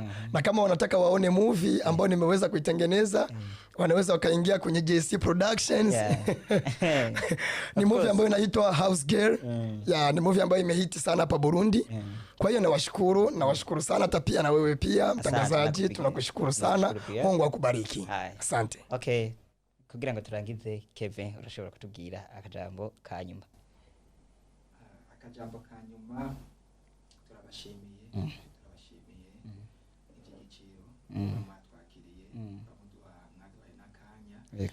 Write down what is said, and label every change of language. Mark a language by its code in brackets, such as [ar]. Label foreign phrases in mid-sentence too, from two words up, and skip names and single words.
[sw] Na kama wanataka waone movie ambao nimeweza kuitengeneza, wanaweza wakaingia kwenye JC Productions. Ni movie ambayo inaitwa House Girl. Ni movie ambayo imehiti sana hapa Burundi. Kwa hiyo nawashukuru sana, hata pia na wewe pia mtangazaji tunakushukuru sana. Mungu akubariki. Asante. Okay. [rn] Kugira ngo turangize Kevin urashobora kutubwira akajambo kanyuma? Akajambo kanyuma turabashimiye igiciro mwatwakiriye mwaduhaye n'akanya.